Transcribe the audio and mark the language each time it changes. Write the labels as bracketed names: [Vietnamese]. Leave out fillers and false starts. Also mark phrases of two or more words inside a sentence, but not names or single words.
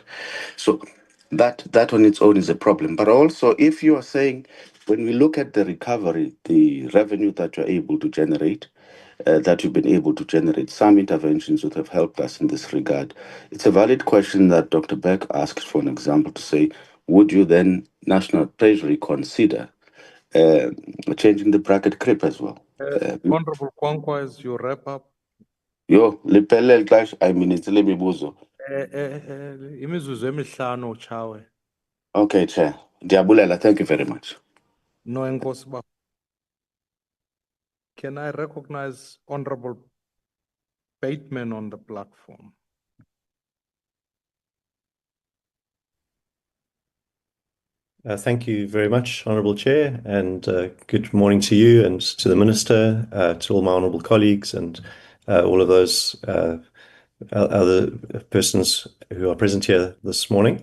[English] So that on its own is a problem. But also, if you are saying, when we look at the recovery, the revenue that you're able to generate, that you've been able to generate, some interventions would have helped us in this regard. It's a valid question that Dr. Beck asked for an example to say, would you then, National Treasury, consider changing the bracket creep as well? Honorable Kwankwa, as you wrap up. [Xhosa] Yo, liphelele xesha, [English] I mean, it's [Xhosa] le mibuzo. Imizuzu emihlanu chawe. [English] Okay, Chair. Diabulela, thank you very much. [Xhosa] No enkosi baba. [English] Can I recognize Honorable Bateman on the platform? Thank you very much, Honourable Chair, and good morning to you and to the Minister, to all my honourable colleagues and all of those other persons who are present here this morning.